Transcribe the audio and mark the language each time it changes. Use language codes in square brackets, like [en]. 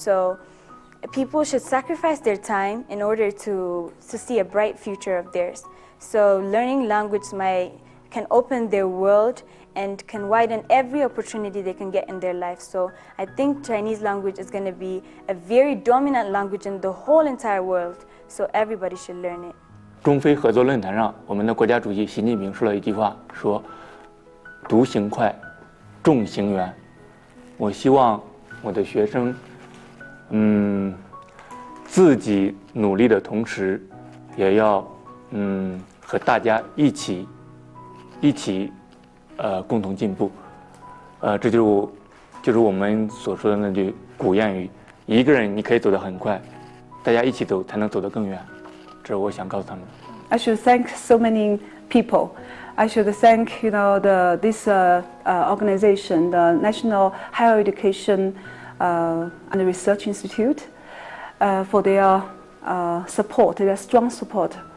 [en] So people should sacrifice their time in order to see a bright future of theirs. So learning language can open their world and can widen every opportunity they can get in their life. So I think Chinese language is going to be a very dominant language in the whole entire world. So everybody should learn it. [zh] 中非合作论坛上，我们的国家主席习近平说了一句话，说：“独行快，众行远，我希望我的学生，自己努力的同时，也要和大家一起共同进步。这就是我们所说的那句古谚语：一个人你可以走得很快，大家一起走才能走得更远。这是我想告诉他们。 [en] I should thank so many people. I should thank this organization, the National Higher Education and Research Institute, for their support, their strong support.